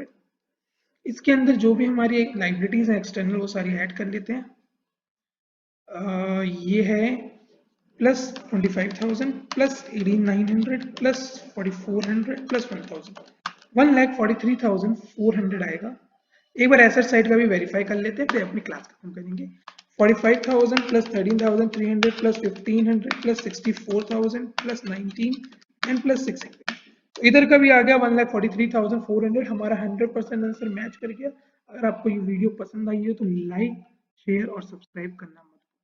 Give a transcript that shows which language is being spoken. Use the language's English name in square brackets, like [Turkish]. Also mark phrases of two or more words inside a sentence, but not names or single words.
[Hindi] इसके अंदर जो भी हमारी लाइबिलिटीज हैं एक्सटर्नल वो सारी ऐड कर लेते हैं, ये है प्लस 25,000 प्लस 18,900 प्लस 4,400 प्लस 1,000, 1,43,400 आएगा। एक बार [English] asset side [Hindi] का भी वेरीफाई कर लेते हैं, फिर अपनी क्लास खत्म करेंगे। [English] 45,000 plus 13,300 plus 1,500 plus 64,000 plus 19 and plus 600, [Hindi] इधर का भी आ गया 1,43,400, हमारा 100% [English] answer match [Hindi] कर गया। अगर आपको ये वीडियो पसंद आई है तो [English] like share [Hindi] और सब्सक्राइब करना मत